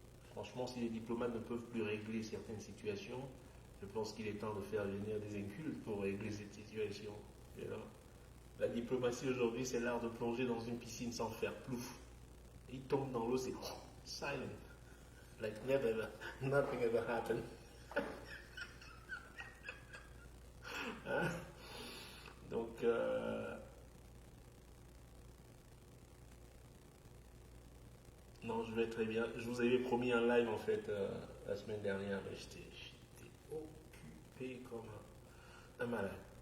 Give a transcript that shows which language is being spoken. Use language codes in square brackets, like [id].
[fr] Franchement, si les diplomates ne peuvent plus régler certaines situations, je pense qu'il est temps de faire venir des incultes pour régler cette situation. You know. La diplomatie aujourd'hui, c'est l'art de plonger dans une piscine sans faire plouf. Il tombe dans l'eau, c'est silent. [en] Like nothing ever happened. Hein? [fr] Donc, non, je vais très bien. Je vous avais promis un live en fait la semaine dernière, mais j'étais occupé comme un malade.